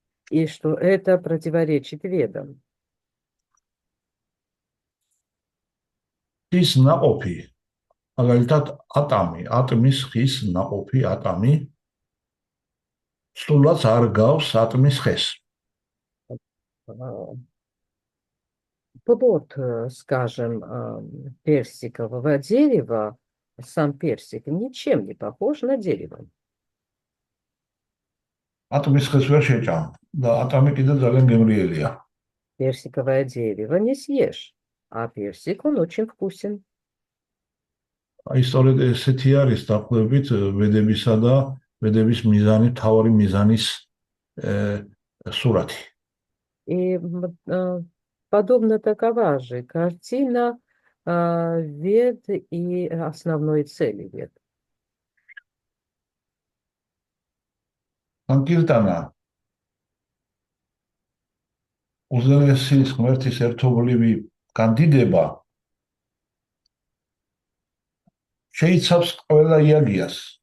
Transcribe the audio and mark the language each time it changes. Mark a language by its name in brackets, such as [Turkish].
[Russian] И что это противоречит ведам. [Georgian] Ის ნაყოფი, მაგალითად ატმის ხის ნაყოფი, ატამი სულაც არ გავს ატმის ხეს. [Russian] Плод, скажем, персикового дерева, сам персик ничем не похож на дерево. [Georgian] ატმის ხეს ვერ შეჭამ და ატამი კიდე ძალიან გემრიელია. [Russian] Персиковое дерево не съешь, а персик, он очень вкусен. [Georgian] აი სწორედ ესეთი არის დაახლოებით ვედებისა და ვედების მიზანი, თავარი მიზანის სურათი. [Russian] И подобно такова же картина вед и основной цели вед. [Georgian] Sankirtana უზენაესი ღმერთის ერთობლივი კანდიდება შეიცავს ყველა იაგიას.